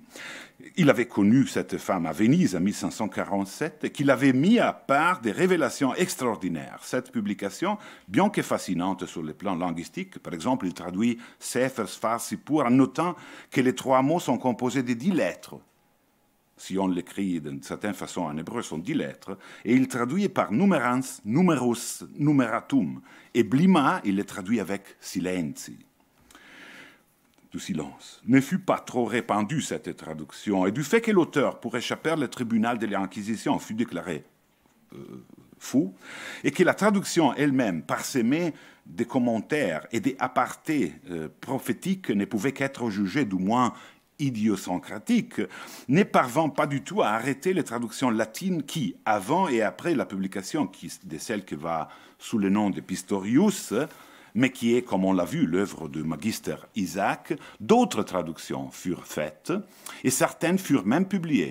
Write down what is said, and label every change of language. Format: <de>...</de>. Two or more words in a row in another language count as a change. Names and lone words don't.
<fr>Il avait connu cette femme à Venise en 1547 et qu'il avait mis à part des révélations extraordinaires. Cette publication, bien que fascinante sur le plan linguistique, par exemple, il traduit</fr> <he>ספר ספר סיפור</he> <fr>en notant que les 3 mots sont composés de 10 lettres. Si on l'écrit d'une certaine façon en hébreu, sont 10 lettres, et il traduit par</fr> <la>numerans, numerus, numeratum,</la> <fr>et blima, il les traduit avec silenzi. Du silence. Ne fut pas trop répandue cette traduction, et du fait que l'auteur, pour échapper au tribunal de l'Inquisition, fut déclaré fou, et que la traduction elle-même, parsemée des commentaires et des apartés prophétiques, ne pouvait qu'être jugée du moins idiosyncratique, ne parvint pas du tout à arrêter les traductions latines qui, avant et après la publication de celle qui va sous le nom de Pistorius, mais qui est, comme on l'a vu, l'œuvre du magister Isaac, d'autres traductions furent faites, et certaines furent même publiées.</fr>